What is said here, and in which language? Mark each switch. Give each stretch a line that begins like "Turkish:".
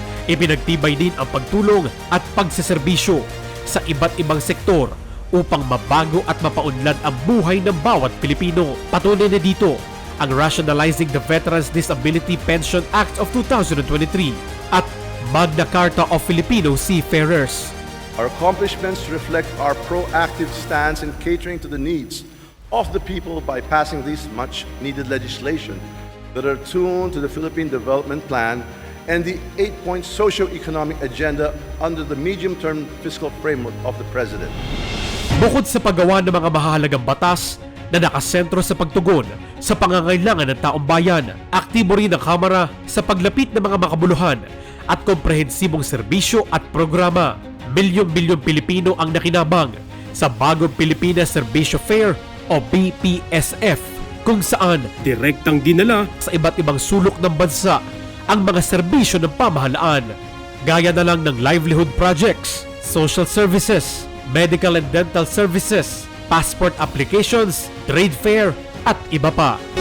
Filipino: Ipinagtibay din ang pagtulong at pagseserbisyo sa iba't ibang sektor upang mabago at mapaunlad ang buhay ng bawat Pilipino. Patunay na dito ang Rationalizing the Veterans Disability Pension Act of 2023 at Magna Carta of Filipino Seafarers.
English: Our accomplishments reflect our proactive stance in catering to the needs of the people by passing this much-needed legislation that are tuned to the Philippine Development Plan and the 8-point socio-economic agenda under the medium-term fiscal framework of the President.
Filipino: Bukod sa paggawa ng mga mahahalagang batas na nakasentro sa pagtugon sa pangangailangan ng taong bayan, aktibo rin ang Kamara sa paglapit ng mga makabuluhan at komprehensibong serbisyo at programa. Milyong-milyong Pilipino ang nakinabang sa bagong Pilipinas Servicio Fair o BPSF, kung saan direktang dinala sa iba't ibang sulok ng bansa ang mga serbisyo ng pamahalaan, gaya na lang ng
English: livelihood projects, social services, medical and dental services, passport applications, trade fair
Filipino: at iba pa.